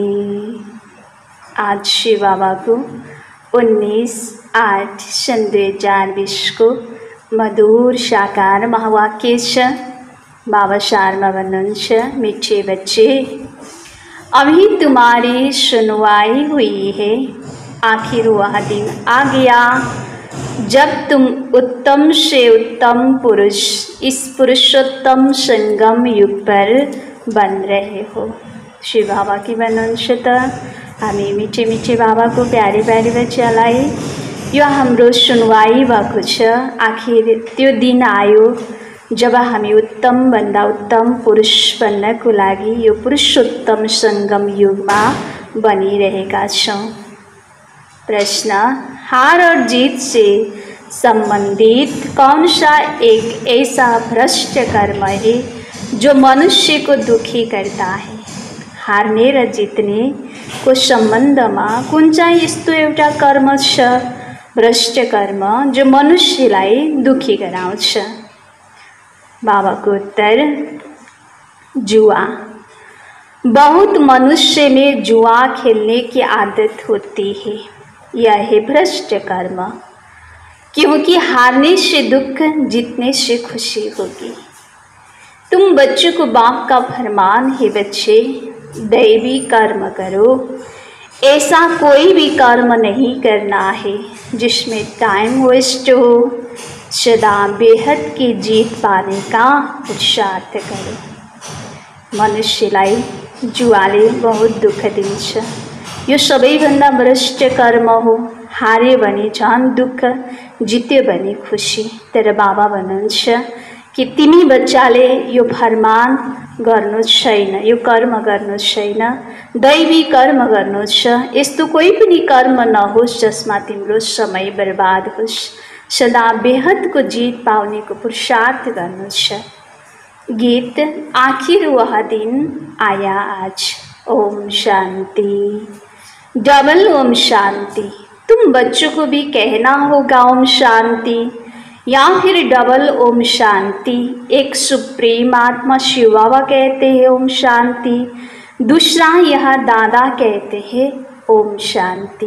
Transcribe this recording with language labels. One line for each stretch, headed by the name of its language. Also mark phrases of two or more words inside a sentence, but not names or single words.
Nepali: आज शिव बाबा को 19/8/2020 को मधुर साकार महावाक्य बाबा शारमा भन्नुहुन्छ,
Hindi: मीठे बच्चे अभी तुम्हारी सुनवाई हुई है। आखिर वह दिन आ गया जब तुम उत्तम से उत्तम पुरुष इस पुरुषोत्तम संगम युग पर बन रहे हो।
Nepali: शिव बाबा की भन्नुहुन्छ त हामी
Hindi: मीठे मीठे बाबा को प्यारे प्यारे
Nepali: बच्चालाई यो हाम्रो सुनवाई भएको छ। आखिर त्यो दिन आयो जब हामी उत्तम भन्दा उत्तम पुरुष बन्नको लागि यो पुरुषोत्तम संगम युगमा बनिरहेका छौं।
Hindi: प्रश्न, हार और जीत से संबंधित कौन सा एक ऐसा भ्रष्ट कर्म है जो मनुष्य को दुखी करता है?
Nepali: हार्ने र जित्ने को सम्बन्धमा कुन चाहिँ यस्तो एउटा कर्म छ, भ्रष्ट कर्म, जो मनुष्यलाई दुखी गराउँछ? बाबाको उत्तर, जुआ।
Hindi: बहुत मनुष्य में जुआ खेलने की आदत होती है। यह है भ्रष्ट कर्म, क्योंकि हारने से दुख, जीतने से खुशी होगी। तुम बच्चों को बाप का फरमान है, बच्चे दैवी कर्म करो। ऐसा कोई भी कर्म नहीं करना है जिसमें
English: time waste
Hindi: हो। सदा बेहद की जीत पाने का पुरुषार्थ करो।
Nepali: मनुष्यलाई जुवाले बहुत दुःख दिन्छ। यो सबैभन्दा भ्रष्ट कर्म हो। हार्यो भने झन् दुःख, जित्यो भने खुसी। तर बाबा भन्नुहुन्छ कि तिमी बच्चाले यो फरमान गर्नु छैन, यो कर्म गर्नु छैन, दैवी कर्म गर्नु छ। यस्तो कोही पनि कर्म नहोस् जसमा तिम्रो समय बर्बाद होस्। सदा बेहदको जीत पाउनेको पुरुषार्थ गर्नु छ। गीत,
Hindi: आखिर वह दिन आया आज। ओम शांति, डबल ओम शांति। तुम बच्चों को भी कहना होगा ओम शांति या फिर डबल ओम शांति। एक सुप्रीम आत्मा शिव बाबा कहते हैं ओम शांति, दूसरा यह दादा कहते हैं ओम शांति।